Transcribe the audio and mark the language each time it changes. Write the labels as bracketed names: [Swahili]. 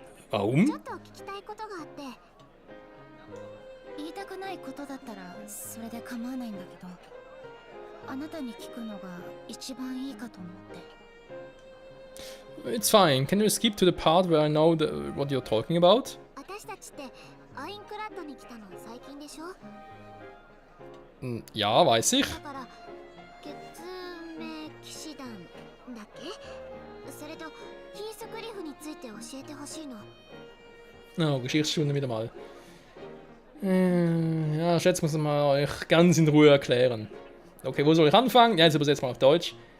[German] Warum? [Japanese] ちょっと聞きたいことがあって。言いたくないことだったらそれで構わないんだけど、あなたに聞くのが一番いいかと思って。 [English] It's fine. Can you skip to the part where I know what you're talking about? [Japanese] 私たちってアインクラッドに来たの最近でしょ？ [German] Ja, weiß ich. [Japanese] だから月明騎士団だっけ？それとヒースクリフについて教えてほしいの。 [German] Oh, Geschichtsstunde wieder mal. Ja, ich schätze, muss man euch ganz in Ruhe erklären. Okay, wo soll ich anfangen? Ja, jetzt übersetzt mal auf Deutsch.